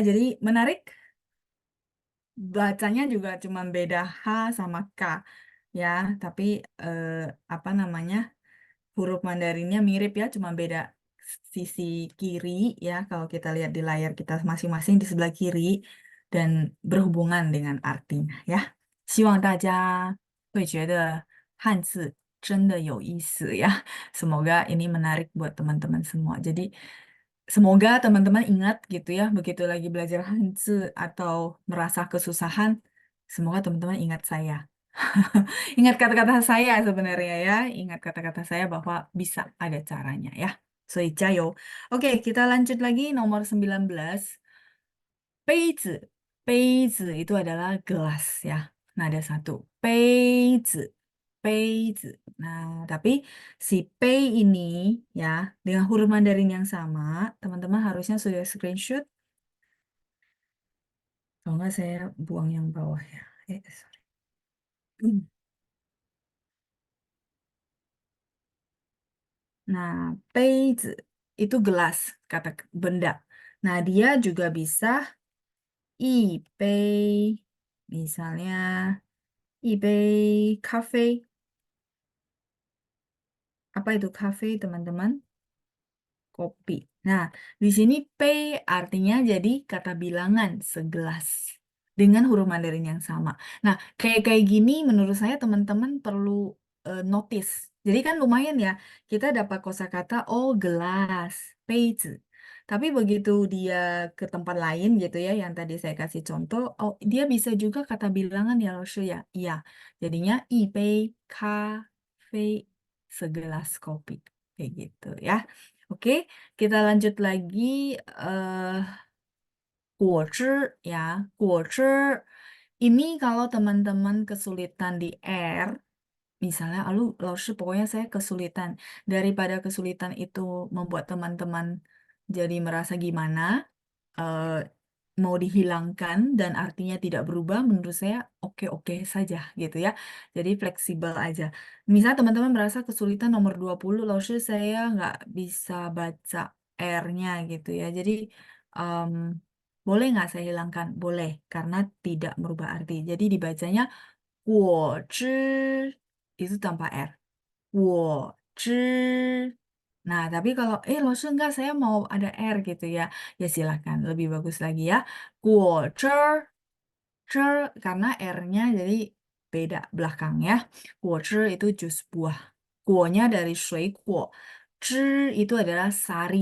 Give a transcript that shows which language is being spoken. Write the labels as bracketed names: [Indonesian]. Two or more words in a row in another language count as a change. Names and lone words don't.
[Indonesian] Jadi menarik, bacanya juga cuma beda H sama K. ya, tapi eh, apa namanya? Huruf Mandarinnya mirip ya, cuma beda sisi kiri ya. Kalau kita lihat di layar kita masing-masing di sebelah kiri dan berhubungan dengan artinya ya. [Chinese] 希望大家会觉得汉字真的有意思 ya. [Indonesian] Semoga ini menarik buat teman-teman semua. Jadi semoga teman-teman ingat gitu ya, begitu lagi belajar Hanzi atau merasa kesusahan, semoga teman-teman ingat saya. Ingat kata-kata saya sebenarnya ya. Ingat kata-kata saya bahwa bisa ada caranya ya. [Chinese] So, jayo. [Indonesian] Oke, kita lanjut lagi nomor 19. [Chinese] 杯子. 杯子 [Indonesian] itu adalah gelas ya. Nah, ada satu. [Chinese] 杯子. 杯子. [Indonesian] Nah, tapi si pei ini ya, dengan huruf Mandarin yang sama, teman-teman harusnya sudah screenshot. Kalau nggak saya buang yang bawah ya. Sorry. Nah, 杯子 itu gelas, kata benda. Nah, dia juga bisa 一杯, misalnya [Chinese] 一杯咖啡. [Indonesian] Apa itu kafe, teman-teman? Kopi. Nah, di sini pay artinya jadi kata bilangan segelas dengan huruf Mandarin yang sama. Nah, kayak gini menurut saya teman-teman perlu notice. Jadi kan lumayan ya, kita dapat kosakata oh gelas, [Chinese] 杯子. [Indonesian] Tapi begitu dia ke tempat lain gitu ya, yang tadi saya kasih contoh, oh dia bisa juga kata bilangan ya, Loshu ya. Iya, jadinya [Chinese] 一杯咖啡, [Indonesian] segelas kopi. Kayak gitu ya. Oke, kita lanjut lagi. eh 果汁 ya, 果汁 ini kalau teman-teman kesulitan di R, misalnya, lalu Laoshi pokoknya saya kesulitan. Daripada kesulitan itu membuat teman-teman jadi merasa gimana, eh, mau dihilangkan dan artinya tidak berubah, menurut saya oke-oke saja gitu ya. Jadi fleksibel aja. Misal teman-teman merasa kesulitan nomor 20, lalu saya nggak bisa baca R-nya gitu ya. Jadi em, boleh nggak saya hilangkan? Boleh, karena tidak merubah arti. Jadi dibacanya 果汁 itu tanpa R. [Chinese] 果汁. [Indonesian] Nah, tapi kalau, Lose enggak, saya mau ada R gitu ya. Ya silakan, lebih bagus lagi ya. [Chinese] 果汁, [Indonesian] karena R-nya jadi beda belakang ya. 果汁 itu jus buah. Kuonya dari 水果. 汁 itu adalah sari.